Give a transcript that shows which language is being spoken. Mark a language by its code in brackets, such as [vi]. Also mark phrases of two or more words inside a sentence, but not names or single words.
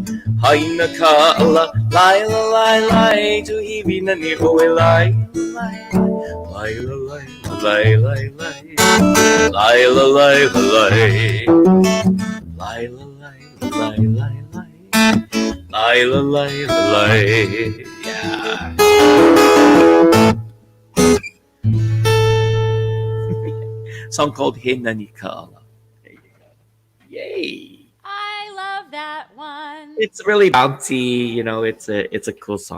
[haw] Aina Ka'ala lai lai lai tuhivi nani oe lai lai lai lai lai lai lai lai lai lai lai lai lai lai lai lai. [en] Yeah. Song called Hinani Ka'ala. There you go. Yay! I love that one. It's really bouncy, it's a cool song.